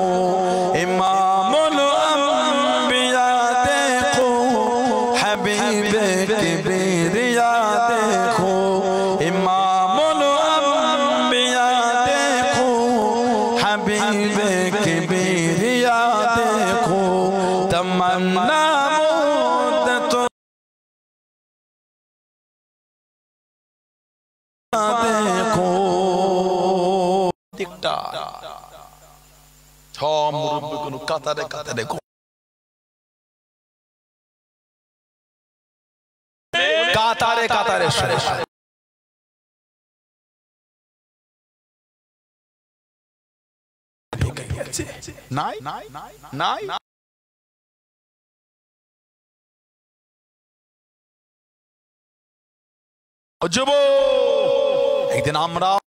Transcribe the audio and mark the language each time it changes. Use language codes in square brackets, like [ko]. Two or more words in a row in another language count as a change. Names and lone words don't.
[ur] امام الانبیاء دیکھو، حبیب کبریا دیکھو، امام الانبیاء دیکھو، حبیب کبریا دیکھو، تمنا مدتوں دیکھو۔ [bn] দিকটা সব মুরব্বিগুলো কাতারে কাতারে কাতারে কাতারে নাই নাই নাই যুবক, একদিন আমরা